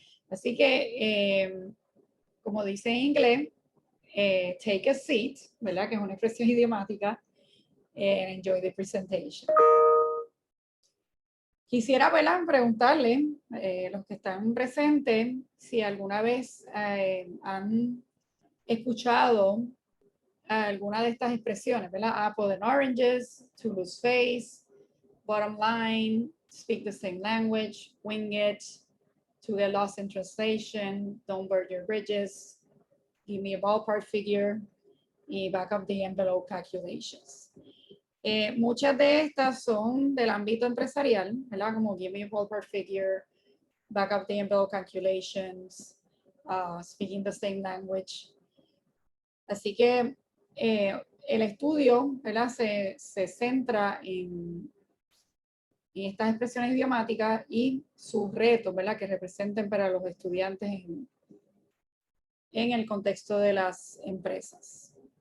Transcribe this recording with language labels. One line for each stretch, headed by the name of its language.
Spanish: Así que, como dice en inglés, take a seat, ¿verdad?, que es una expresión idiomática, and enjoy the presentation. Quisiera, ¿verdad?, preguntarle los que están presentes si alguna vez han escuchado alguna de estas expresiones, ¿verdad?
English: Apple and oranges, to lose face, bottom line, speak the same language, wing it, to get lost in translation, don't burn your bridges, give me a ballpark figure, y back of the envelope calculations.
Spanish: Muchas de estas son del ámbito empresarial, ¿verdad?
English: Como give me a ballpark figure, back of the envelope calculations, speaking the same language.
Spanish: Así que el estudio, ¿verdad?, se centra en estas expresiones idiomáticas y sus retos, ¿verdad?, que representen para los estudiantes en el contexto de las empresas.